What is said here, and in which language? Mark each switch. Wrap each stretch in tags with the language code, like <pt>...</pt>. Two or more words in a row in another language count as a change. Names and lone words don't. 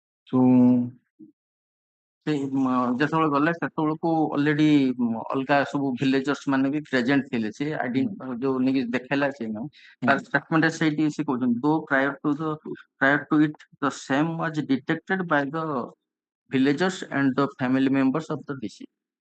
<en>So</en> <or>ଯେତେବେଳେ ଗଲେ ସେତେବେଳକୁ ଅଲରେଡି ଅଲଗା ସବୁ ଭିଲେଜର୍ସ ମାନେ ବି ପ୍ରେଜେଣ୍ଟ ଥିଲେ ସେ ଯୋଉ ନେଇକି ଦେଖେଇଲା ସେ ତାର ଷ୍ଟେଟମେଣ୍ଟ ସେଇଠି ସେ କହୁଛନ୍ତି ଦୋ</or> <en>prior to it the same was detected by the villagers and the family members of the deceased.</en>